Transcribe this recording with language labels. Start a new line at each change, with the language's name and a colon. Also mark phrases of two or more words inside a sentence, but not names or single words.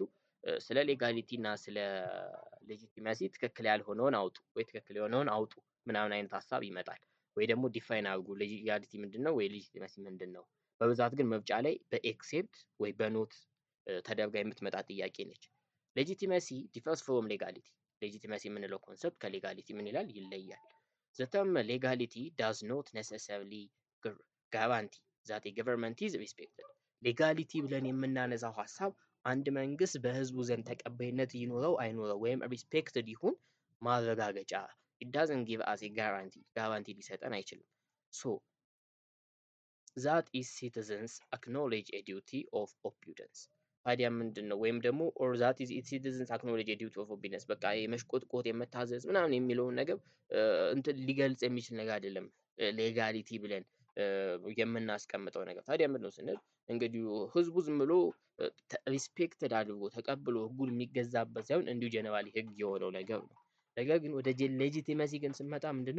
Amharic: ስለ ሌጋሊቲ እና ስለ ሌጂቲመሲ ትክክል ያልሆነውን አውጡ ወይ ትክክል የሆነውን አውጡ ምናምን አይነት ሀሳብ ይመጣል። ወይ ደግሞ ዲፋይን አድርጉ ሌጋሊቲ ምንድን ነው ወይ ሌጂቲመሲ ምንድን ነው። በብዛት ግን መብጫ ላይ በኤክሴፕት ወይ በኖት ተደርጋ የምትመጣ ጥያቄ ነች።
English: legitimacy differs from legality።
Amharic: ሌጂቲመሲ የምንለው ኮንሰፕት ከሌጋሊቲ ምን ይላል? ይለያል።
English: the term legality does not necessarily guarantee that government is respected።
Amharic: ሌጋሊቲ ብለን የምናነሳው ሀሳብ አንድ መንግስት በህዝቡ ዘንድ ተቀባይነት ይኖረው አይኖረው ወይም ሪስፔክትድ ይሁን ማረጋገጫ
English: it doesn't give us a
Amharic: ጋራንቲ ሊሰጠን አይችልም። ሶ
English: that is citizens acknowledge a duty of obedience።
Amharic: ታዲያ ምንድን ነው? ወይም ደግሞ
English: or that is citizens acknowledge a duty of obedience
Amharic: በቃ የመሽቆጥቆጥ የመታዘዝ ምናምን የሚለውን ነገር እንትን ሊገልጽ የሚችል ነገር አይደለም ሌጋሊቲ ብለን የምናስቀምጠው ነገር። ታዲያ ምንድን ነው ስንል እንግዲህ ህዝቡ ዝም ብሎ ሪስፔክትድ አድርጎ ተቀብሎ ህጉን የሚገዛበት ሳይሆን እንዲሁ ጀነራሊ ህግ የሆነው ነገር ነው። ነገር ግን ወደ ሌጂቲመሲ ግን ስንመጣ ምንድነው?